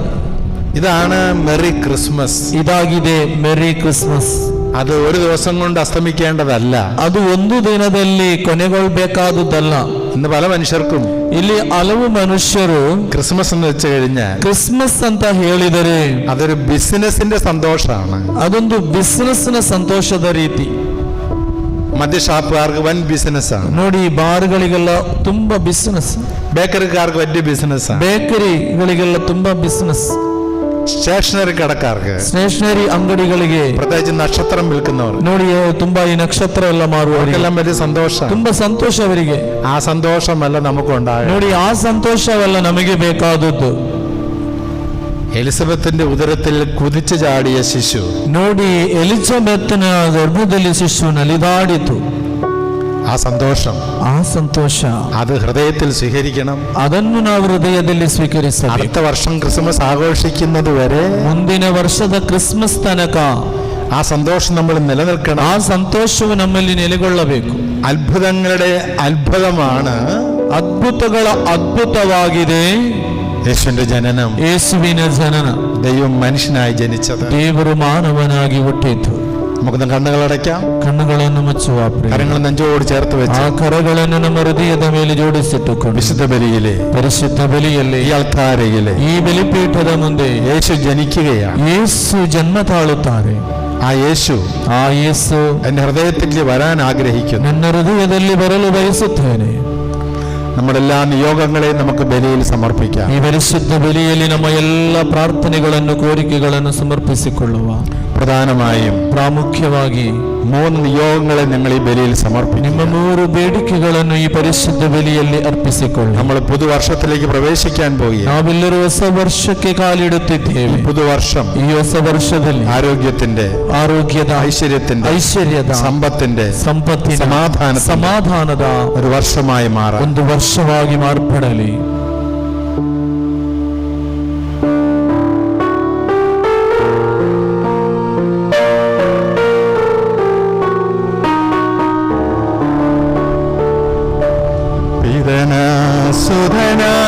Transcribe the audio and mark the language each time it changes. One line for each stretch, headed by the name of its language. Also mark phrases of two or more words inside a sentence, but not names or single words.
Malayalam: ഇതാണ്
English: Merry Christmas.
Kannada: ಇದಾಗಿದೆ
English: Merry Christmas.
Malayalam: അത് ഒരു ദിവസം കൊണ്ട് അസ്തമിക്കേണ്ടതല്ല.
Kannada: ಅದು ಒಂದು ದಿನದಲ್ಲಿ ಕೊನೆಗೊಳ್ಳಬೇಕಾದುದಲ್ಲ.
Malayalam: ഇന്ന് പല മനുഷ്യർക്കും
Kannada: ಇಲ್ಲಿ ಹಲವು ಮನುಷ್ಯರು
Malayalam: ക്രിസ്മസ് എന്ന് വെച്ച് കഴിഞ്ഞാൽ
Kannada: ಕ್ರಿಸ್ಮಸ್ ಅಂತ ಹೇಳಿದರೆ
Malayalam: അതൊരു ബിസിനസിന്റെ സന്തോഷമാണ്.
Kannada: ಅದೊಂದು ಬಿಸಿನೆಸ್ನ ಸಂತೋಷದ ರೀತಿ.
Malayalam: മദ്യഷാപ്പുകാർക്ക് വൻ ബിസിനസ്സാണ്.
Kannada: ನೋಡಿ, ಬಾರ್ಗಳಿಗೆಲ್ಲ ತುಂಬಾ ಬಿಸಿನೆಸ್,
Malayalam: ബേക്കറിക്കാർക്ക് വലിയ ബിസിനസ്സാണ്.
Kannada: ಬೇಕರಿಗಳಿಗೆಲ್ಲ ತುಂಬಾ ಬಿಸಿನೆಸ್,
Malayalam: സ്റ്റേഷനറി കടക്കാർക്ക്,
Kannada: ಸ್ಟೇಷನರಿ ಅಂಗಡಿಗಳಿಗೆ,
Malayalam: പ്രത്യേകിച്ച് നക്ഷത്രം വിൽക്കുന്നവർ,
Kannada: ನೋಡಿ ತುಂಬಾ ಈ ನಕ್ಷತ್ರ ಎಲ್ಲ ಮಾರುವವರಿಗೆ
Malayalam: അവർക്കെല്ലാം വലിയ സന്തോഷം.
Kannada: ತುಂಬಾ ಸಂತೋಷ ಅವರಿಗೆ.
Malayalam: ആ സന്തോഷമല്ല നമുക്കുണ്ടായത്.
Kannada: ನೋಡಿ, ಆ ಸಂತೋಷವೆಲ್ಲ ನಮಗೆ ಬೇಕಾದದ್ದು.
Malayalam: എലിസബത്തിന്റെ ഉദരത്തിൽ കുതിച്ചു ചാടിയ ശിശു,
Kannada: ನೋಡಿ, ಎಲಿಜಬೆತ್ನ ಗರ್ಭದಲ್ಲಿ ಶಿಶು ನಲಿದಾಡಿತು.
Malayalam: ആ സന്തോഷം,
Kannada: ಆ ಸಂತೋಷ,
Malayalam: അത് ഹൃദയത്തിൽ സ്വീകരിക്കണം.
Kannada: ಅದನ್ನು ನಾವು ಹೃದಯದಲ್ಲಿ ಸ್ವೀಕರಿಸಬೇಕು.
Malayalam: അടുത്ത വർഷം ക്രിസ്മസ് ആഘോഷിക്കുന്നത് വരെ,
Kannada: ಮುಂದಿನ ವರ್ಷದ ಕ್ರಿಸ್ಮಸ್ ತನಕ
Malayalam: ആ സന്തോഷം നമ്മൾ നിലനിൽക്കണം.
Kannada: ಆ ಸಂತೋಷವು ನಮ್ಮಲ್ಲಿ ನೆಲೆಗೊಳ್ಳಬೇಕು.
Malayalam: അത്ഭുതങ്ങളുടെ അത്ഭുതമാണ്
Kannada: ಅದ್ಭುತಗಳ ಅದ್ಭುತವಾಗಿದೆ
Malayalam: യേശുവിന്റെ ജനനം.
Kannada: ಯೇಸುವಿನ ಜನನ,
Malayalam: ദൈവം മനുഷ്യനായി ജനിച്ചത്.
Kannada: ದೇವರು ಮಾನವನಾಗಿ ಹುಟ್ಟಿತು.
Malayalam: നമുക്കൊന്ന് കണ്ണുകളടയ്ക്കാം,
Kannada: ಕಣ್ಣುಗಳನ್ನು ಮುಚ್ಚುವ ಪ್ರಿಯ.
Malayalam: കരങ്ങൾ നെഞ്ചോട് ചേർത്ത്
Kannada: ಆ
Malayalam: വെച്ച്
Kannada: ಕರಗಳನ್ನು ನಮ್ಮ ಹೃದಯದ ಮೇಲೆ ಜೋಡಿಸಿಟ್ಟುಕೊಂಡು
Malayalam: വിശുദ്ധ ബലിയിലെ,
Kannada: ಪರಿಶುದ್ಧ ಬಲಿಯಲ್ಲಿ,
Malayalam: ഈ അൾത്താരയിലെ
Kannada: ಈ ಬಲಿಪೀಠದ ಮುಂದೆ
Malayalam: യേശു ജനിക്കുകയാണ്.
Kannada: ಯೇಸು ಜನ್ಮ ತಾಳುತ್ತಾರೆ.
Malayalam: ആ യേശു
Kannada: ಆ ಯೇಸು
Malayalam: എന്റെ ഹൃദയത്തിൽ വരാൻ ആഗ്രഹിക്കുന്നു.
Kannada: ನನ್ನ ಹೃದಯದಲ್ಲಿ ಬರಲು ಬಯಸುತ್ತೇನೆ.
Malayalam: നമ്മുടെ എല്ലാ നിയോഗങ്ങളെയും നമുക്ക് ബലിയിൽ സമർപ്പിക്കാം.
Kannada: ಈ ಪರಿಶುದ್ಧ ಬಲಿಯಲ್ಲಿ ನಮ್ಮ ಎಲ್ಲ ಪ್ರಾರ್ಥನೆಗಳನ್ನು, ಕೋರಿಕೆಗಳನ್ನು ಸಮರ್ಪಿಸಿಕೊಳ್ಳುವ.
Malayalam: പ്രധാനമായും
Kannada: ಪ್ರಾಮುಖ್ಯವಾಗಿ
Malayalam: 3 നിയോഗങ്ങളെ നിങ്ങൾ ഈ ബലിയിൽ
Kannada: ನಿಮ್ಮ
Malayalam: സമർപ്പിക്കും.
Kannada: 3 ಬೇಡಿಕೆಗಳನ್ನು ಈ ಪರಿಶುದ್ಧ ಬಲಿಯಲ್ಲಿ ಅರ್ಪಿಸಿಕೊಳ್ಳಿ.
Malayalam: നമ്മൾ പുതുവർഷത്തിലേക്ക് പ്രവേശിക്കാൻ പോയി.
Kannada: ನಾವೆಲ್ಲರೂ ಹೊಸ ವರ್ಷಕ್ಕೆ ಕಾಲಿಡುತ್ತಿದ್ದೇವೆ.
Malayalam: പുതുവർഷം
Kannada: ಈ ಹೊಸ ವರ್ಷದಲ್ಲಿ
Malayalam: ആരോഗ്യത്തിന്റെ,
Kannada: ಆರೋಗ್ಯದ, ಐಶ್ವರ್ಯದ, ಸಂಪತ್ತಿನ, ಸಮಾಧಾನದ
Malayalam: ഒരു വർഷമായി മാറാം.
Kannada: ಒಂದು ವರ್ಷವಾಗಿ ಮಾರ್ಪಡಲಿ. സുധന